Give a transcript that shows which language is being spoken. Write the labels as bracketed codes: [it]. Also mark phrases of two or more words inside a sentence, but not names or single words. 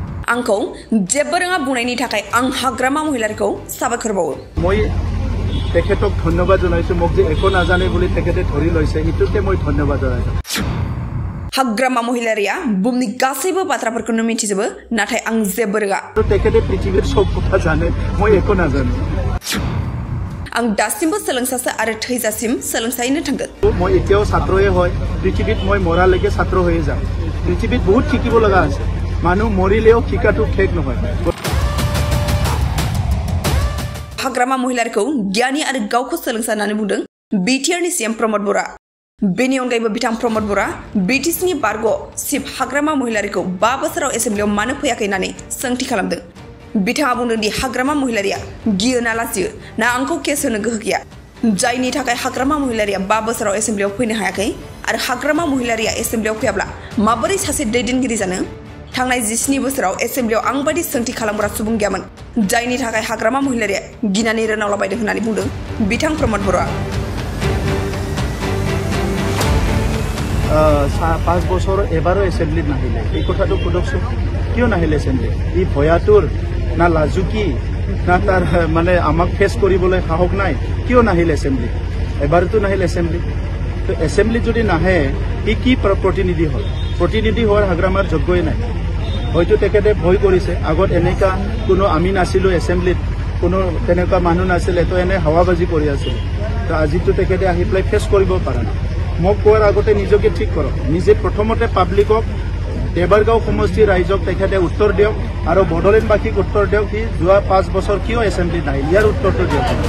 [brx] आंखौ जेबो रोङा बुंनायनि थाखाय आं हाग्रामा महिलाखौ साबायखर बावो। [as] মই তেখেতক ধন্যবাদ জনাইছো মোক যে একো নাজানে বুলি তেখেতে ধৰি লৈছে ইটোকে মই ধন্যবাদ জনাইছো। [brx] हाग्रामा महिलारिया बुहुमनि गासैबो बाथ्राफोरखौनो मिथिजोबो नाथाय आं जेबो रोङा। [as] তেখেতে পৃথিৱীৰ সব কথা জানে মই একো নাজানো। [brx] आं दासिमबो सोलोंसासो आरो थैजासिम सोलोंसायैनो थांगोन। [as] মই এতিয়াও ছাত্ৰয়ে হয় পৃথিৱীত মই মৰালৈকে ছাত্ৰ হৈয়ে যাম। পৃথিৱীত বহুত শিকিব লগা আছে মানুহ মৰিলেও শিকাটো শেষ নহয়। [brx] हाग्रामा महिलाखौ गियानी आरो गावखौ सोलोंसा होननानै बुंदों बिटिआरनि सीएम प्रमद बरा। बेनि अनगायैबो बिथां प्रमद बरा बिटिसिनि बारग' चिफ हाग्रामा महिलारिखौ 5 बोसोराव एसेम्ब्लियाव मानो फैयाखै होननानै सोंथि खालामदों। बिथाङा बुंदों दि हाग्रामा महिलारिया गियो ना लाजियो ना आंखौ केस होनो गोहो गैया जायनि थाखाय हाग्रामा महिलारिया 5 बोसोराव एसेम्ब्लियाव फैनो हायाखै आरो हाग्रामा महिलारिया एसेम्ब्लियाव फैयाब्ला माबोरै सासे दैदेनगिरि जानो। थांनाय 17 बोसोराव एसेम्ब्लियाव आं बायदि सोंथि खालामग्रा सुबुं गैयामोन जायनि थाखाय हाग्रामा महिलारिया गिनानै रोनावलाबायदों होननानै बुंदों बिथां प्रमद बरा। [as] 5 বছৰ এবাৰো এছেম্বলিত নাহিলে এই কথাটো সুধকচোন কিয় নাহিলে এছেম্বলি ই ভয়াতুৰ না লাজুকী না তাৰ মানে আমাক ফেচ কৰিবলৈ সাহস নাই কিয় নাহিলে এছেম্বলি এবাৰতো নাহিলে এছেম্বলি তো এছেম্বলি যদি নাহে ই কি প্ৰতিনিধি হয় প্ৰতিনিধি হোৱাৰ হাগ্ৰামাৰ যোগ্যই নাই হয়তো তেখেতে ভয় কৰিছে আগত এনেকা কোনো আমি নাছিলো এছেম্বলিত কোনো তেনেকুৱা মানুহ নাছিলে তো এনে হাৱাবাজি কৰি আছিল তো আজিতো তেখেতে আহি পেলাই ফেচ কৰিব পৰা নাই মোক কোৱাৰ আগতে নিজকে ঠিক কৰক নিজে প্ৰথমতে পাব্লিকক দেবাৰগাঁও সমষ্টি ৰাইজক তেখেতে উত্তৰ দিয়ক আৰু বড়োলেণ্ডবাসীক উত্তৰ দিয়ক কি যোৱা 5 বছৰ কিয় এছেম্বলি নাই ইয়াৰ উত্তৰটো দিয়ক।